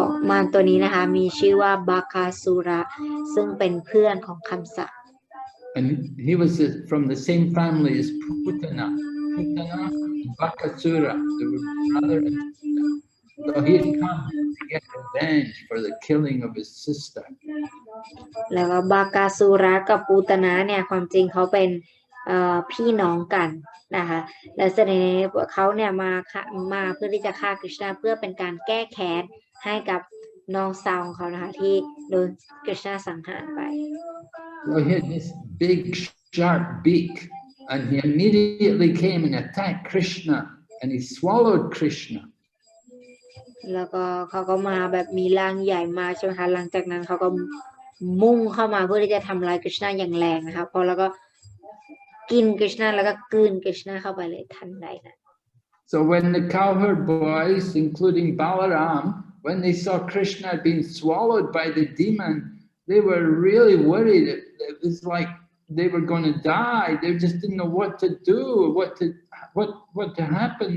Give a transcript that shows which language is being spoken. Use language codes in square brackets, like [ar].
[th] มารตัวนี้นะคะมีชื่อว่าบาคาสุระซึ่งเป็นเพื่อนของคัมสะ [en] And he was from the same family as Putana. Putana and Bakāsura, they were brother and sister. So he had come to get revenge for the killing of his sister. [th] แล้วก็บาคาสุระกับปูตนาเนี่ยความจริงเขาเป็นพี่น้องกันนะคะและแสดงเขาเนี่ยมาเพื่อที่จะฆ่ากฤษณาเพื่อเป็นการแก้แค้นให้กับน้องสาวของเขานะคะที่โดนกฤษณาสังหารไป [en] So he had this big sharp beak, and he immediately came and attacked Krishna, and he swallowed Krishna. [th] แล้วก็เขาก็มาแบบมีร่างใหญ่มาใช่ไหมคะหลังจากนั้นเขาก็มุ่งเข้ามาเพื่อที่จะทำลายกฤษณาอย่างแรงนะคะพอแล้วก็กินกฤษณาแล้วก็กลืนกฤษณาเข้าไปเลยทันใดนะ [en] So when the cowherd boys, including Balaram, when they saw Krishna had been swallowed by the demon, they were really worried. It was like they were going to die. They just didn't know what to do, what to happen.